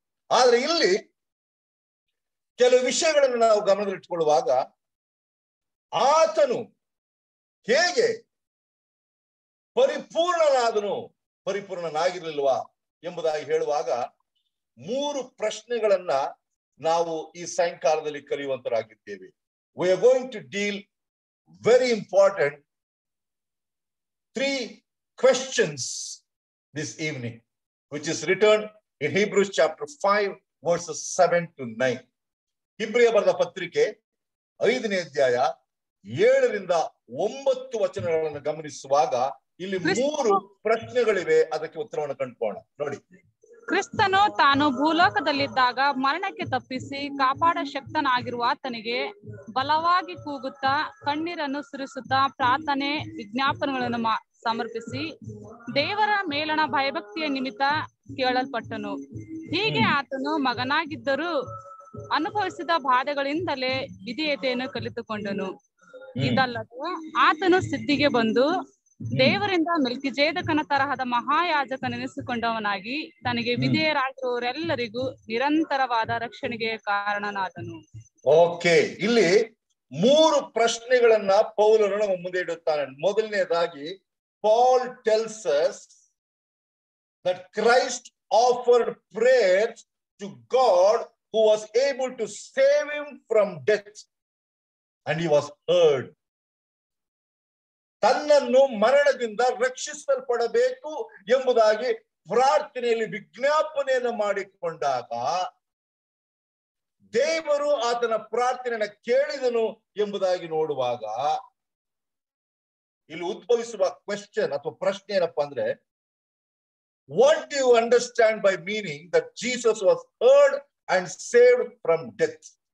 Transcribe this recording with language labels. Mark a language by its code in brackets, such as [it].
[kn] ಆದ್ರೆ ಇಲ್ಲಿ ಕೆಲವು ವಿಷಯಗಳನ್ನು ನಾವು ಗಮನದಲ್ಲಿಟ್ಟುಕೊಳ್ಳುವಾಗ ಆತನು ಹೇಗೆ ಪರಿಪೂರ್ಣನಾದನು, ಪರಿಪೂರ್ಣನಾಗಿರ್ಲಿಲ್ವಾ ಎಂಬುದಾಗಿ ಹೇಳುವಾಗ 3 ಪ್ರಶ್ನೆಗಳನ್ನ ನಾವು ಈ ಸಾಯಂಕಾಲದಲ್ಲಿ ಕಲಿಯುವಂತರಾಗಿದ್ದೇವೆ. [en] We are going to deal very important 3 questions this evening, which is written in Hebrews chapter 5 verses 7 to 9. [kn] ಇಬ್ರಿಯ ಬರೆದ ಪತ್ರಿಕೆ 5ನೇ ಅಧ್ಯಾಯ 7ರಿಂದ 9 ವಚನಗಳನ್ನು ಗಮನಿಸುವಾಗ ಇಲ್ಲಿ 3 ಪ್ರಶ್ನೆಗಳಿವೆ. ಅದಕ್ಕೆ ಉತ್ತರವನ್ನು ಕಂಡುಕೊಳ್ಳೋಣ. ನೋಡಿ, ಕ್ರಿಸ್ತನು ತಾನು ಭೂಲೋಕದಲ್ಲಿದ್ದಾಗ ಮರಣಕ್ಕೆ ತಪ್ಪಿಸಿ ಕಾಪಾಡ ಶಕ್ತನಾಗಿರುವ ಆತನಿಗೆ ಬಲವಾಗಿ ಕೂಗುತ್ತಾ ಕಣ್ಣೀರನ್ನು ಸುರಿಸುತ್ತಾ ಪ್ರಾರ್ಥನೆ ವಿಜ್ಞಾಪನೆಗಳನ್ನು ಸಮರ್ಪಿಸಿ ದೇವರ ಮೇಲಣ ಭಯಭಕ್ತಿಯ ನಿಮಿತ್ತ ಕೇಳಲ್ಪಟ್ಟನು. ಹೀಗೆ ಆತನು ಮಗನಾಗಿದ್ದರೂ ಅನುಭವಿಸಿದ ಬಾಧೆಗಳಿಂದಲೇ ವಿಧೇಯತೆಯನ್ನು ಕಲಿತುಕೊಂಡನು. ಇದಲ್ಲದೆ ಆತನು ಸಿದ್ಧಿಗೆ ಬಂದು ದೇವರಿಂದ ಮೆಲ್ಕಿಜೇದಕನ ತರಹದ ಮಹಾಯಾಜಕನೆನಿಸಿಕೊಂಡವನಾಗಿ ತನಗೆ ವಿಧೇಯರಾಗಿರುವವರೆಲ್ಲರಿಗೂ ನಿರಂತರವಾದ ರಕ್ಷಣೆಗೆ ಕಾರಣನಾದನು. ಓಕೆ, ಇಲ್ಲಿ 3 ಪ್ರಶ್ನೆಗಳನ್ನ ಪೌಲನು ನಮ್ಮ ಮುಂದೆ ಇಡುತ್ತಾನೆ. ಮೊದಲನೇದಾಗಿ, [en] Paul tells us that Christ offered prayers to God who was able to save him from death. and he was heard. [kn] ತನ್ನನ್ನು ಮರಣದಿಂದ ರಕ್ಷಿಸಲ್ಪಡಬೇಕು ಎಂಬುದಾಗಿ ಪ್ರಾರ್ಥನೆಯಲ್ಲಿ ವಿಜ್ಞಾಪನೆಯನ್ನು ಮಾಡಿಕೊಂಡಾಗ ದೇವರು ಆತನ ಪ್ರಾರ್ಥನೆಯನ್ನು ಕೇಳಿದನು ಎಂಬುದಾಗಿ ನೋಡುವಾಗ ಇಲ್ಲಿ ಉದ್ಭವಿಸುವ ಕ್ವೆಶ್ಚನ್ ಅಥವಾ ಪ್ರಶ್ನೆ ಏನಪ್ಪಾ ಅಂದ್ರೆ, [en] what do you understand by meaning that Jesus was heard and saved from death?